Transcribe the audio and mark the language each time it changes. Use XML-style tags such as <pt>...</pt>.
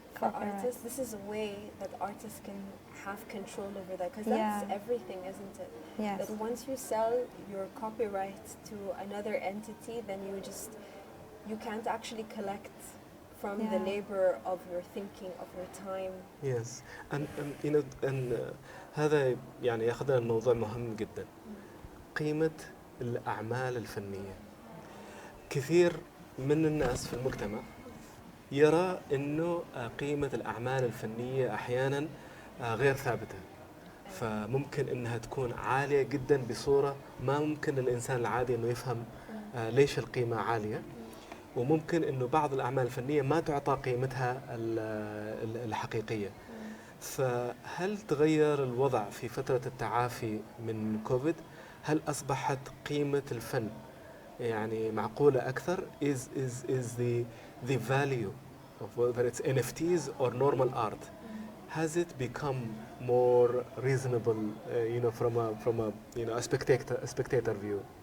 <en>For artists, this is a way that artists can have control over that, because that's everything, isn't it? Yes. That once you sell your copyright to another entity, then you can't actually collect from the labor of your thinking, of your time. Yes, and you know, and</en> <ar>هذا يعني ياخذنا الموضوع مهم جدا. قيمة الأعمال الفنية. كثير من الناس في المجتمع يرى إنه قيمة الأعمال الفنية أحياناً غير ثابتة، فممكن إنها تكون عالية جداً بصورة ما ممكن للإنسان العادي إنه يفهم ليش القيمة عالية، وممكن إنه بعض الأعمال الفنية ما تعطى قيمتها الحقيقية. فهل تغير الوضع في فترة التعافي من كوفيد؟ هل أصبحت قيمة الفن يعني معقولة أكثر؟</ar> <en>Is the value of whether it's NFTs or normal art, has it become more reasonable, you know, from a you know a spectator view?</en>